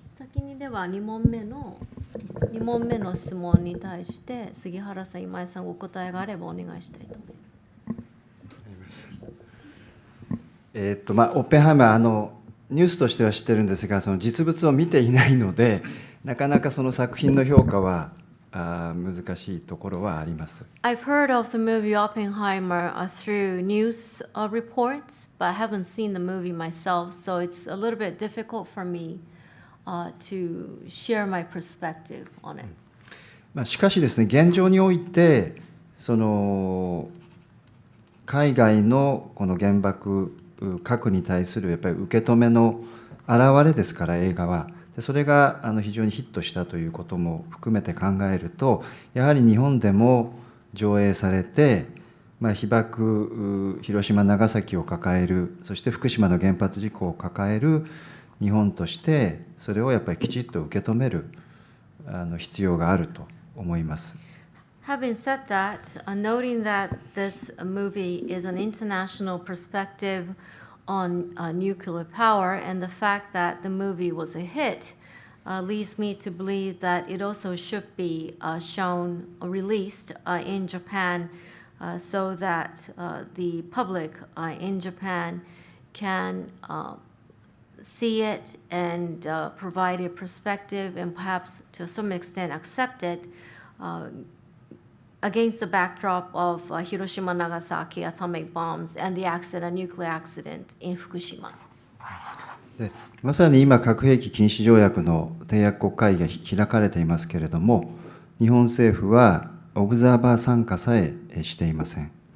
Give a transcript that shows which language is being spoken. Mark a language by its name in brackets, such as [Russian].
[Japanese] 先にでは2問目の質問に対して杉原さん、今井さんお答えがあればお願いしたいと思います。オッペンハイマーニュースとしては知ってるんですが、その実物を見ていないので、なかなかその作品の評価は難しいところはあります。 [English] I've heard of the movie Oppenheimer through news reports, but I haven't seen the movie myself, so it's a little bit difficult for me to share my perspective on it. [Japanese] しかしですね、現状においてその海外のこの原爆核に対するやっぱり受け止めの表れですから、映画は。それが非常にヒットしたということも含めて考えると、やはり日本でも上映されて、被爆広島長崎を抱える、そして福島の原発事故を抱える日本として、それをやっぱりきちっと受け止める必要があると思います。 [English] Having said that, noting that this movie is an international perspective on nuclear power, and the fact that the movie was a hit leads me to believe that it also should be shown or released in Japan so that the public in Japan can see it and provide a perspective and perhaps to some extent accept it against the backdrop of Hiroshima, Nagasaki atomic bombs and the accident, nuclear accident in Fukushima. [Japanese] でまさに今、核兵器禁止条約の締約国会議が開かれていますけれども、日本政府はオブザーバー参加さえしていません。